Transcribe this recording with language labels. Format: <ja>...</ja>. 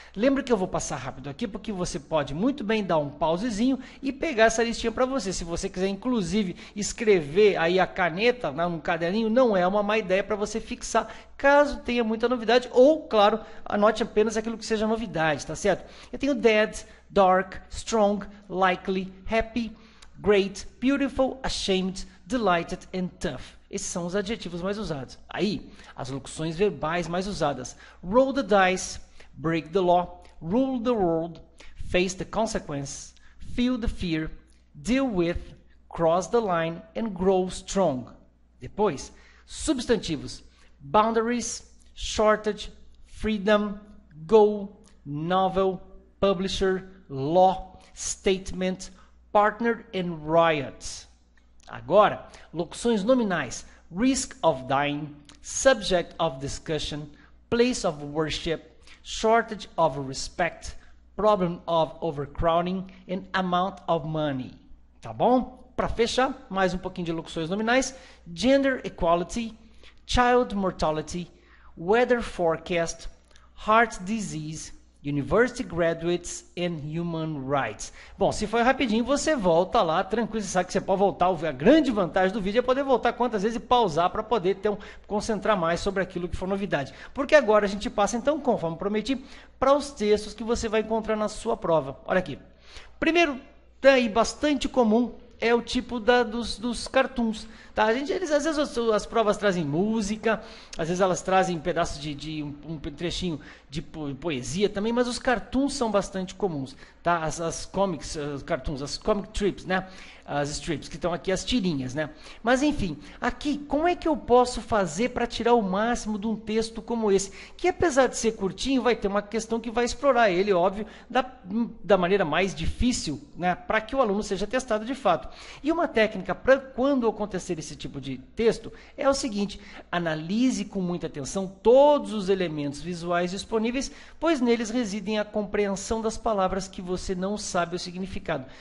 <pt>Lembra que eu vou passar rápido aqui, porque você pode muito bem dar um pausezinho e pegar essa listinha para você. Se você quiser, inclusive, escrever aí a caneta num caderninho, não é uma má ideia para você fixar, caso tenha muita novidade, ou, claro, anote apenas aquilo que seja novidade, tá certo? Eu tenho</pt> <en>dead, dark, strong, likely, happy, great, beautiful, ashamed, delighted and tough.</en> <pt>Esses são os adjetivos mais usados. Aí, as locuções verbais mais usadas.</pt> <en>Roll the dice, break the law, rule the world, face the consequence, feel the fear, deal with, cross the line and grow strong.</en> <pt>Depois, substantivos.</pt> <en>Boundaries, shortage, freedom, goal, novel, publisher, law, statement, partner and riot.</en> <pt>Agora, locuções nominais.</pt> <en>Risk of dying, subject of discussion, place of worship, shortage of respect, problem of overcrowding and amount of money.</en> <pt>Tá bom? Para fechar, mais um pouquinho de locuções nominais.</pt> <en>Gender equality, child mortality, weather forecast, heart disease, University Graduates and Human Rights.</en> <pt>Bom, se foi rapidinho, você volta lá, tranquilo, você sabe que você pode voltar. A grande vantagem do vídeo é poder voltar quantas vezes e pausar para poder concentrar mais sobre aquilo que for novidade. Porque agora a gente passa, então, conforme prometi, para os textos que você vai encontrar na sua prova. Olha aqui. Primeiro, aí bastante comum, é o tipo dos cartoons. Tá? Às vezes as provas trazem música, às vezes elas trazem pedaços de um trechinho de poesia também, mas os cartoons são bastante comuns. Tá? As comics, cartoons, as comic strips, né? As strips, que estão aqui as tirinhas, né? Mas enfim, aqui, como é que eu posso fazer para tirar o máximo de um texto como esse? Que apesar de ser curtinho, vai ter uma questão que vai explorar ele, óbvio, da maneira mais difícil, né? Para que o aluno seja testado de fato. E uma técnica para quando acontecer esse tipo de texto é o seguinte: analise com muita atenção todos os elementos visuais disponíveis, pois neles residem a compreensão das palavras que você não sabe o significado.</pt>